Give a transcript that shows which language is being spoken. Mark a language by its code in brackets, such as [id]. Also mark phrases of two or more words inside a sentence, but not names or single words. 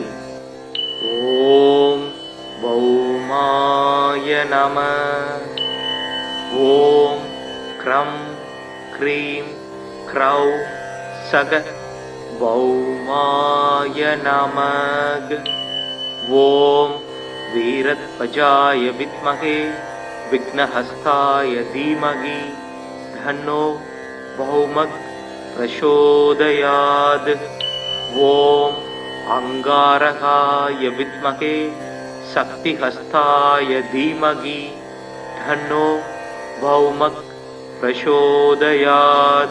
[sa] ओम् भौमाय नमः। ओम् क्रां क्रीं क्रौं सः भौमाय नमः। ओम् वीरध्वजाय विद्महे विघ्नहस्ताय धीमहि तन्नो भौमः प्रचोदयात्। ॐ अंगारकाय विद्महे शक्तिहस्ताय धीमहि तन्नो भौमः प्रचोदयात्।